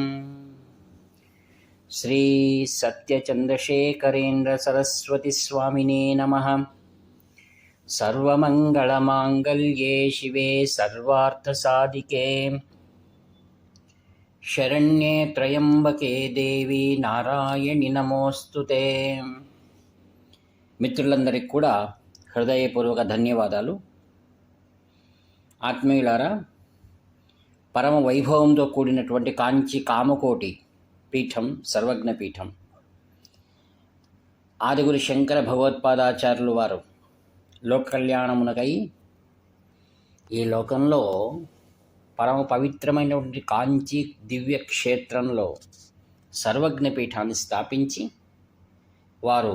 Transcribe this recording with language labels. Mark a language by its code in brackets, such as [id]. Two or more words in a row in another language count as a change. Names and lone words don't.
[sa] श्री सत्यचन्द्रशेखरेन्द्र सरस्वती स्वामिने नमः। सर्वमङ्गलमाङ्गल्ये शिवे सर्वार्थसाधिके शरण्ये त्र्यम्बके देवी నారాయణి నమోస్తుతే। [te] మిత్రులందరికీ కూడా హృదయపూర్వక ధన్యవాదాలు. ఆత్మీయులారా, పరమ వైభవంతో కూడినటువంటి కాంచి కామకోటి పీఠం సర్వజ్ఞ పీఠం ఆదిగురు శంకర భగవత్పాదాచార్యులు వారు లోక కళ్యాణమునకై ఈ లోకంలో పరమ పవిత్రమైనటువంటి కాంచి దివ్య క్షేత్రంలో సర్వజ్ఞ పీఠాన్ని స్థాపించి వారు